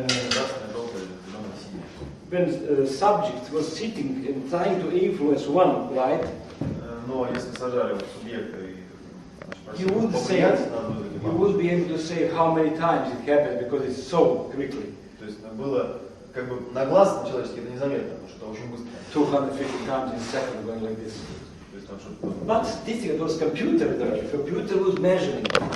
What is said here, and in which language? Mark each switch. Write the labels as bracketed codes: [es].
[ru] красная, желтая, зеленая, синяя. [en] when subject was sitting and trying to influence one light, [ru] Но если сажали вот субъекта и [en] he would say, he would be able to say how many times it happened because it's so quickly. [ru] То есть было как бы на глаз человеческий это незаметно, потому что очень быстро. [en] 250 times in a second going like this. [ru] То есть там что-то. [en] But statistically, it was computer there. The computer was measuring.